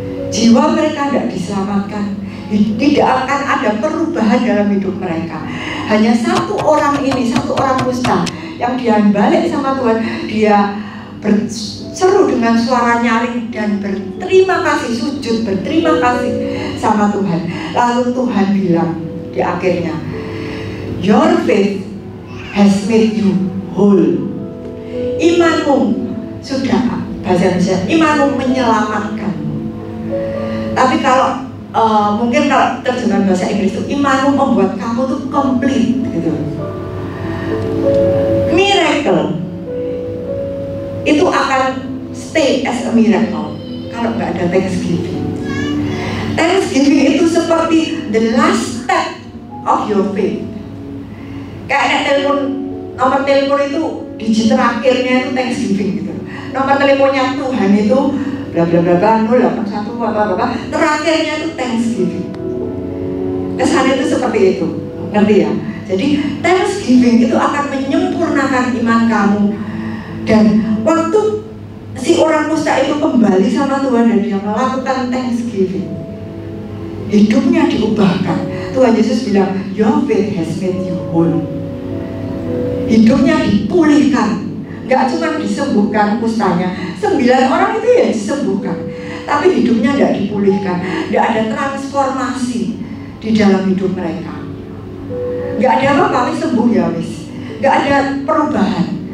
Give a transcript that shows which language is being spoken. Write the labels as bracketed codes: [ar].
[id] Jiwa mereka tidak diselamatkan. Tidak akan ada perubahan dalam hidup mereka. Hanya 1 orang ini, 1 orang kusta yang dia balik sama Tuhan, dia berseru dengan suara nyaring dan berterima kasih, sujud berterima kasih sama Tuhan. Lalu Tuhan bilang di akhirnya, [en] your faith has made you whole. [id] Imanmu sudah, bahasa Indonesia, imanmu menyelamatkanmu. Tapi kalau mungkin kalau terjemahan bahasa Inggris itu, imanmu membuat kamu tuh complete gitu. Miracle itu akan [en] stay as a miracle [id] kalau nggak ada thanksgiving. Thanksgiving itu seperti [en] the last step of your faith. [id] Kayak nomor telepon itu digit terakhirnya itu thanksgiving gitu. Nomor teleponnya Tuhan itu bla bla bla bla 081 apa terakhirnya itu thanksgiving. Kesan itu seperti itu, ngerti ya? Jadi thanksgiving itu akan menyempurnakan iman kamu. Dan waktu si orang kusta itu kembali sama Tuhan dan dia melakukan thanksgiving, hidupnya diubahkan. Tuhan Yesus bilang, [en] your faith has made you whole. [id] Hidupnya dipulihkan. Gak cuma disembuhkan kustanya, 9 orang itu ya disembuhkan, tapi hidupnya tidak dipulihkan. Tidak ada transformasi di dalam hidup mereka. Gak ada apa-apa, sembuh [jv] ya wis. [id] Gak ada perubahan.